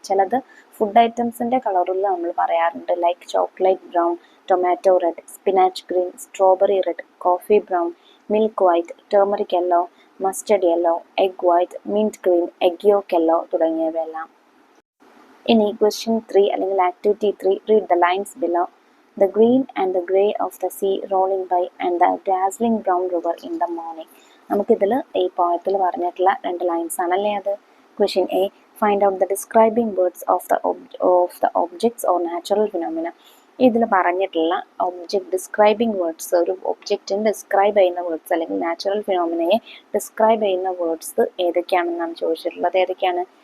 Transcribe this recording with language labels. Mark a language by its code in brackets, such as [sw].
[ml] ചിലത് ഫുഡ് ഐറ്റംസിൻ്റെ കളറിൽ നമ്മൾ പറയാറുണ്ട്. Like chocolate brown, tomato red, spinach green, strawberry red, coffee brown, milk white, turmeric yellow, mustard yellow, egg white, mint green, egg yoke yellow തുടങ്ങിയവയെല്ലാം. ഇനി question 3 അല്ലെങ്കിൽ activity 3. [en] Read the lines below. The green and the grey of the sea rolling by and the dazzling brown river in the morning. [ml] നമുക്കിതിൽ ഈ പോയത്തിൽ പറഞ്ഞിട്ടുള്ള 2 lines ആണല്ലേ അത്. Question A. [en] Find out the describing words of the objects or natural phenomena. [ml] ഇതിൽ പറഞ്ഞിട്ടുള്ള describing words, ഒരു ഒബ്ജക്റ്റിനെ describe ചെയ്യുന്ന വേർഡ്സ് അല്ലെങ്കിൽ നാച്ചുറൽ ഫിനോമിനയെ ഡിസ്ക്രൈബ് ചെയ്യുന്ന വേർഡ്സ് ഏതൊക്കെയാണെന്നാണ് ചോദിച്ചിട്ടുള്ളത്. ഏതൊക്കെയാണ്?